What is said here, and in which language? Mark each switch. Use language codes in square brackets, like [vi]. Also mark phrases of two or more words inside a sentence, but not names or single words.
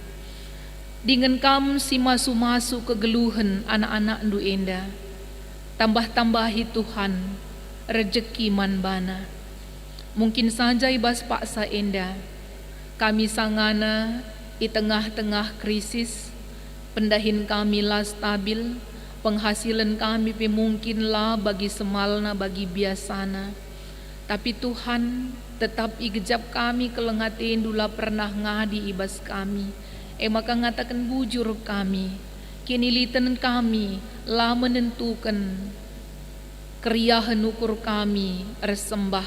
[btx] Dengan kam si masu-masu kegeluhan anak-anak ndu enda. Tambah-tambahi Tuhan rejeki man bana. Mungkin saja ibas paksa enda. Kami sangana [id] di tengah-tengah krisis, [btx] pendahin kami lah stabil, penghasilan kami mungkin lah bagi semalna bagi biasana. Tapi Tuhan tetap igejap kami kelengatin dula pernah ngadi ibas kami. Maka ngatakan bujur kami, kini liten kami lah menentukan keriahan ukur kami resembah.